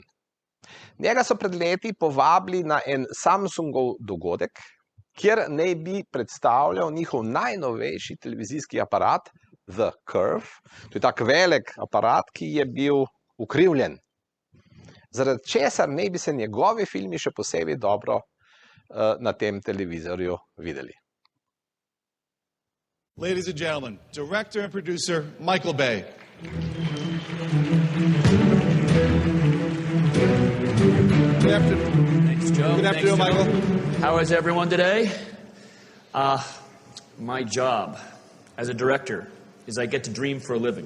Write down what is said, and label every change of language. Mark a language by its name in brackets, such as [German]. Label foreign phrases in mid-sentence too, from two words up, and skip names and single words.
[Slovenian] Njega so pred leti povabili na en Samsungov dogodek, kjer naj bi predstavljal njihov najnovejši televizijski aparat, The Curve. To je tak velik aparat, ki je bil ukrivljen. Zaradi česar naj bi se njegovi filmi še posebej dobro na tem televizorju videli. [English] Ladies and gentlemen, director and producer Michael Bay. Good afternoon. Thanks, Joe. Good afternoon, Michael. How is everyone today? My job as a director is I get to dream for a living.